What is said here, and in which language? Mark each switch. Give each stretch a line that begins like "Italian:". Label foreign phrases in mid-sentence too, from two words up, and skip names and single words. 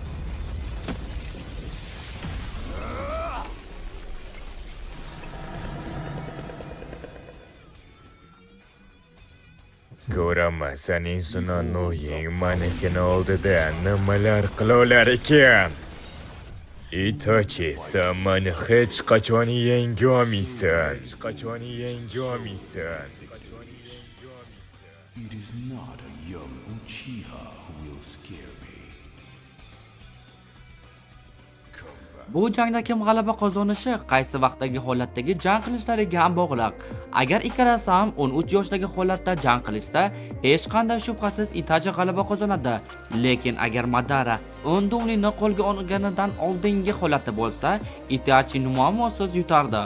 Uzbek: Ko'raman, sening Sunonoying manekini oldida nimalar qila olar ekan. Itachi, sen meni hech qachon yenga olmaysan.
English: It is not a young Uchiha who will scare me.
Uzbek: Bu jangda kim g'alaba qozonishi qaysi vaqtdagi holatdagi jang qilishlariga ham bog'liq. Agar ikkalasi ham 13 yoshdagi holatda jang qilishsa, hech qanday shubhasiz Itachi g'alaba qozonadi. Lekin agar Madara 10 dumlini qo'lga olganidan oldingi holatda bo'lsa, Itachi muammosiz yutardi.